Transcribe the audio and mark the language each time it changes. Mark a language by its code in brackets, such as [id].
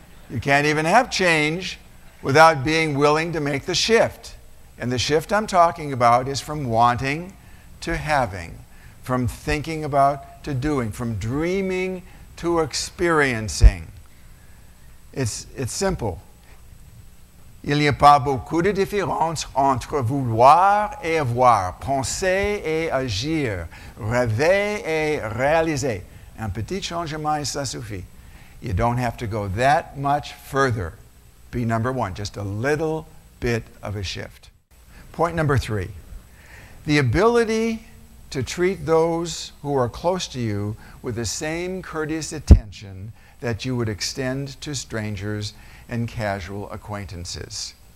[en] You can't even have change without being willing to make the shift. And the shift I'm talking about is from wanting to having, from thinking about to doing, from dreaming to experiencing. It's simple. [fr] Il n'y a pas beaucoup de différence entre vouloir et avoir, penser et agir, rêver et réaliser. Un petit changement et ça suffit. [en] You don't have to go that much further. Be number one, just a little bit of a shift. Point number 3, the ability to treat those who are close to you with the same courteous attention that you would extend to strangers and casual acquaintances.